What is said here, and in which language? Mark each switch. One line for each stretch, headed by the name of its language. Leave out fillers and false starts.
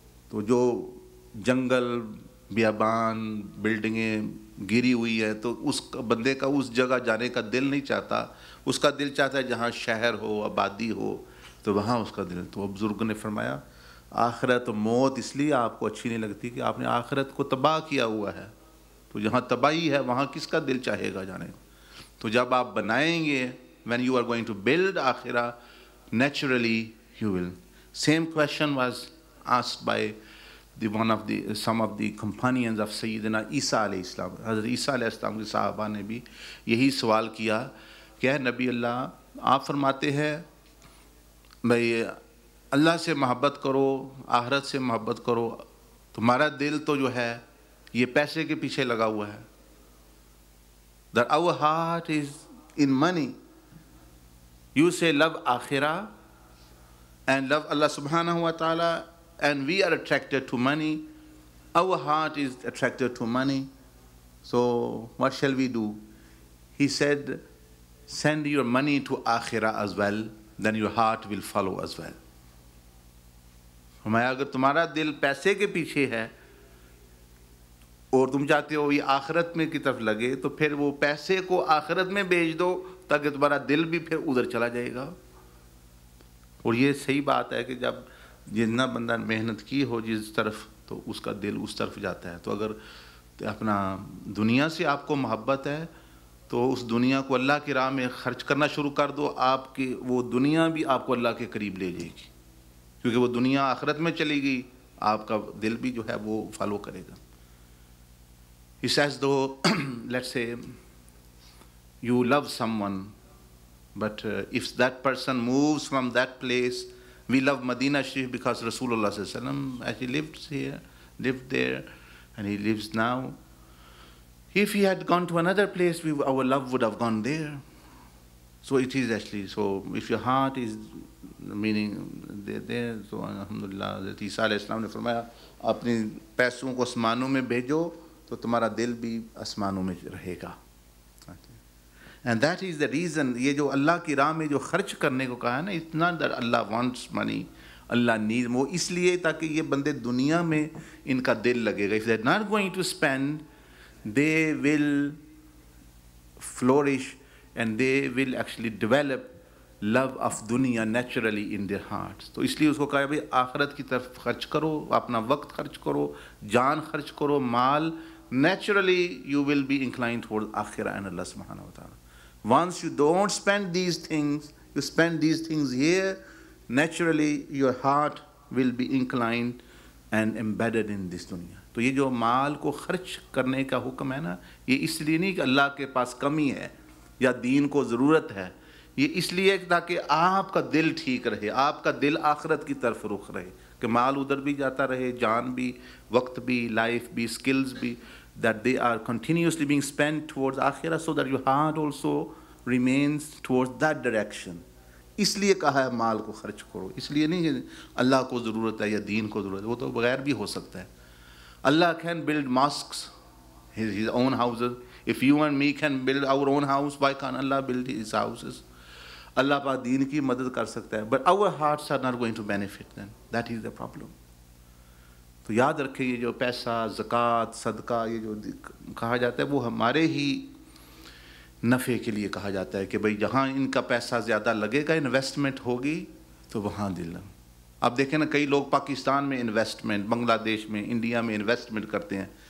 Urdu: تو جو جنگل بیابان بلڈنگیں گری ہوئی ہے تو اس بندے کا اس جگہ جانے کا دل نہیں چاہتا. اس کا دل چاہتا ہے جہاں شہر ہو, آبادی ہو, تو وہاں اس کا دل. تو بزرگ نے فرمایا آخرت و موت اس لیے آپ کو اچھی نہیں لگتی کہ آپ نے آخرت کو تباہ کیا ہوا ہے. تو جہاں تباہی ہے وہاں کس کا دل چاہے گا جانے کو. تو جب آپ بنائیں گے,
English: when you are going to build akhirah, naturally you will. Same question was asked by some of the companions of Sayyidina Isa alayhi salam.
Urdu: Hazrat Isa alayhi salam کے صحابہ نے بھی یہی سوال کیا کہ اے نبی اللہ, آپ فرماتے ہیں بھئی اللہ سے محبت کرو, آخرت سے محبت کرو, تمہارا دل تو جو ہے یہ پیسے کے پیچھے لگا ہوا ہے.
English: That our heart is in money. You say love akhirah and love Allah subhanahu wa ta'ala, and we are attracted to money. Our heart is attracted to money. So what shall we do? He said, send your money to akhirah as well, then your heart will follow as well.
Urdu: ہمیں اگر تمہارا دل پیسے کے پیچھے ہے اور تم چاہتے ہو یہ آخرت میں کی طرف لگے, تو پھر وہ پیسے کو آخرت میں بیچ دو تاکہ تمہارا دل بھی پھر ادھر چلا جائے گا. اور یہ صحیح بات ہے کہ جب جتنا بندہ محنت کی ہو جس طرف, تو اس کا دل اس طرف جاتا ہے. تو اگر اپنا دنیا سے آپ کو محبت ہے تو اس دنیا کو اللہ کی راہ میں خرچ کرنا شروع کر دو. آپ کی وہ دنیا بھی آپ کو اللہ کے قریب لے جائے گی, کیونکہ وہ دنیا آخرت میں چلے گی, آپ کا دل بھی جو ہے وہ فالو کرے گا.
English: He says, though, let's say, you love someone, but if that person moves from that place, we love Medina Sharif because Rasulullah sallallahu alaihi wasallam, as he lived there, and he lives now. If he had gone to another place, our love would have gone there. So it is actually, so if your heart is meaning there, so alhamdulillah,
Urdu: Isa alayhi salam نے فرمایا اپنی پیسوں کو آسمانوں میں بھیجو تو تمہارا دل بھی آسمانوں میں رہے گا.
English: And that is the reason,
Urdu: یہ جو اللہ کی راہ میں جو خرچ کرنے کو کہا ہے نا,
English: it's not that Allah wants money, Allah needs,
Urdu: وہ اس لیے تاکہ یہ بندے دنیا میں ان کا دل لگے گا.
English: If they're not going to spend, they will flourish and they will actually develop love of dunya naturally in their hearts.
Urdu: تو اس لیے اس کو کہا بھائی آخرت کی طرف خرچ کرو, اپنا وقت خرچ کرو, جان خرچ کرو, مال.
English: Naturally you will be inclined towards akhirah and Allah subhanahu wa ta'ala. Once you don't spend these things, you spend these things here, naturally your heart will be inclined and embedded in this dunya.
Urdu: تو یہ جو مال کو خرچ کرنے کا حکم ہے نا, یہ اس لیے نہیں کہ اللہ کے پاس کمی ہے یا دین کو ضرورت ہے, یہ اس لیے تاکہ آپ کا دل ٹھیک رہے, آپ کا دل آخرت کی طرف رخ رہے, کہ مال ادھر بھی جاتا رہے, جان بھی, وقت بھی, لائف بھی, skills بھی,
English: that they are continuously being spent towards akhirah, so that your heart also remains towards that direction.
Urdu: اس لیے کہا ہے مال کو خرچ کرو, اس لیے نہیں کہ اللہ کو ضرورت ہے یا دین کو ضرورت ہے, وہ تو بغیر بھی ہو سکتا ہے.
English: Allah can build mosques, his own houses. If you and me can build our own house, why can't Allah build his houses?
Urdu: اللہ پاک دین کی مدد کر سکتا ہے,
English: but our hearts are not going to benefit then. That is the problem.
Urdu: تو یاد رکھیں یہ جو پیسہ, زکوٰۃ, صدقہ, یہ جو کہا جاتا ہے وہ ہمارے ہی نفع کے لیے کہا جاتا ہے کہ بھئی جہاں ان کا پیسہ زیادہ لگے گا, انویسٹمنٹ ہوگی, تو وہاں دل. آپ دیکھیں نا کئی لوگ پاکستان میں انویسٹمنٹ, بنگلہ دیش میں, انڈیا میں انویسٹمنٹ کرتے ہیں,